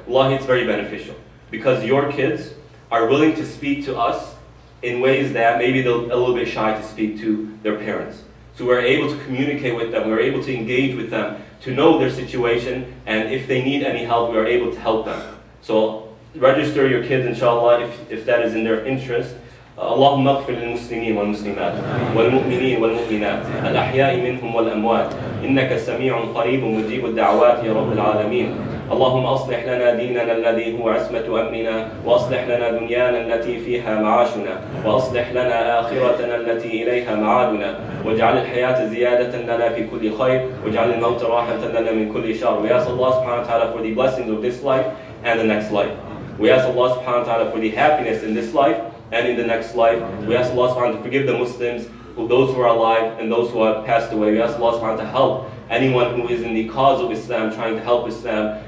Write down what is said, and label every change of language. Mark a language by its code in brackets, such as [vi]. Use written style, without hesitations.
[en] Wallahi, it's very beneficial, because your kids are willing to speak to us in ways that maybe they're a little bit shy to speak to their parents. So we're able to communicate with them, we're able to engage with them, to know their situation, and if they need any help, we are able to help them. So register your kids, inshallah, if that is in their interest. [ar] اللهم اغفر للمسلمين والمسلمات والمؤمنين والمؤمنات الأحياء منهم والأموات إنك سميع قريب مجيب الدعوات يا رب العالمين. اللهم أصلح لنا ديننا الذي هو عصمة أمرنا، وأصلح لنا دنيانا التي فيها معاشنا، وأصلح لنا آخرتنا التي إليها معادنا، واجعل الحياة زيادة لنا في كل خير، واجعل الموت راحة لنا من كل شر. [en] We ask Allah subhanahu wa ta'ala for the blessings of this life and the next life. We ask Allah subhanahu wa ta'ala for the happiness in this life and in the next life. We ask Allah subhanahu wa ta'ala to forgive the Muslims, those who are alive and those who have passed away. We ask Allah subhanahu wa ta'ala to help anyone who is in the cause of Islam, trying to help Islam.